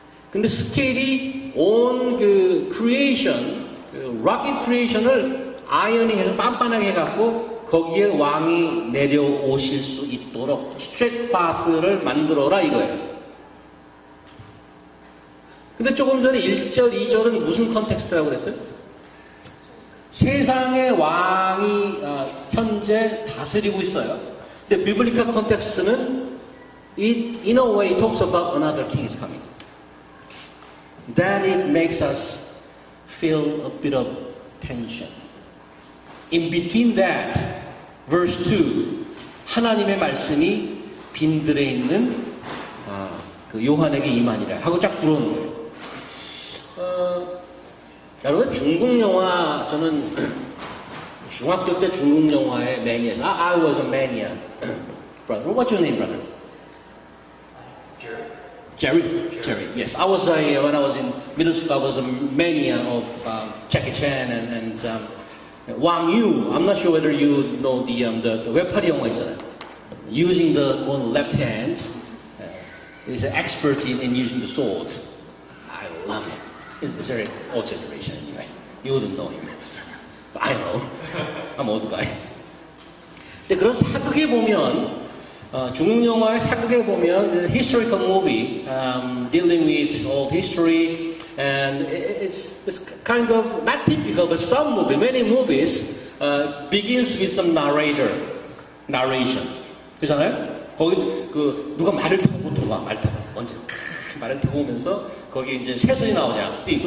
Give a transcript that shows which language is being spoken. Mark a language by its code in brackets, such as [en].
[ko] 근데 스케일이 온 크리에이션, 락의 크리에이션을 아이언링해서 빤빤하게 해갖고 거기에 왕이 내려오실 수 있도록 스트레이트 파스를 만들어라 이거예요. 근데 조금 전에 1절, 2절은 무슨 컨텍스트라고 그랬어요? 세상의 왕이 현재 다스리고 있어요. [en] 근데 비블리컬 컨텍스트는 it in a way talks about another king is coming. Then it makes us feel a bit of tension. In between that, verse 2, [ko] 하나님의 말씀이 빈들에 있는 요한에게 임하니라 하고 쫙 들어오는 거예요. 여러분 중국 영화 저는 중학교 때 중국 영화의 매니아에서 [en] I was a mania. Brother, what's your name, brother? Jerry. Yes, I was when I was in middle school, I was a mania of Jackie Chan and Wang Yu. I'm not sure whether you know the [ko] 외파리 영화 있잖아요. [en] Using the one left hand, he's an expert in using the sword. I love him. He's very old generation anyway. You wouldn't know him. But I know. I'm old guy. [ko] 근데 그런 사극에 보면 중국 영화의 사극에 보면 [en] the historical movie dealing with old history and it's kind of not typical, but some movie, many movies begins with some narration. [ko] 그렇잖아요? 거기 누가 말을 타고 보통 와 말 타고 먼저 말을 타고 오면서 거기 이제 새소리 나오냐?